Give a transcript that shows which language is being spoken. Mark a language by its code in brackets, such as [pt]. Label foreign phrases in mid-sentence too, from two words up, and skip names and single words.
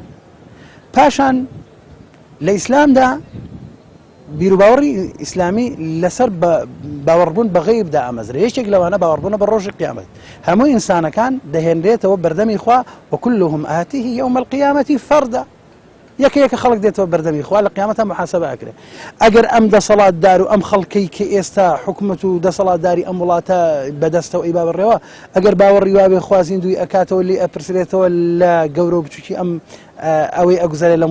[ckb] پاشان لە ئیسلامدا بیرروباوەڕی ئیسلامی لەسەر باوەڕبوون بە غەیبدا ئامەزرا یەکێک لەوانە باوەڕبوونە بە ڕۆژی قیامەت هەموو ئینسانەکان دەهێنرێتەوە بەردەمی خوا [ar] وكلهم آتيه يوم القيامة فردا [ckb] یەکە خەڵک دێتەوە بەردەمی خوا لە قیامەتە محاسبە ئەکرێ ئەگەر ئەم دەسەڵاتدار و ئەم خەڵکەی کە ئێستا حکومەت و دەسەڵاتداری ئەم وڵاتە بەدەستەوە ئەی بابڕێەوە ئەگەر باوەڕی وابێ خوازین دوی ئەکاتەوە لێ ئەپرسرێتەوە لە گەورە و بچووکی ئەم ئەوەی ئەگوزارێت لە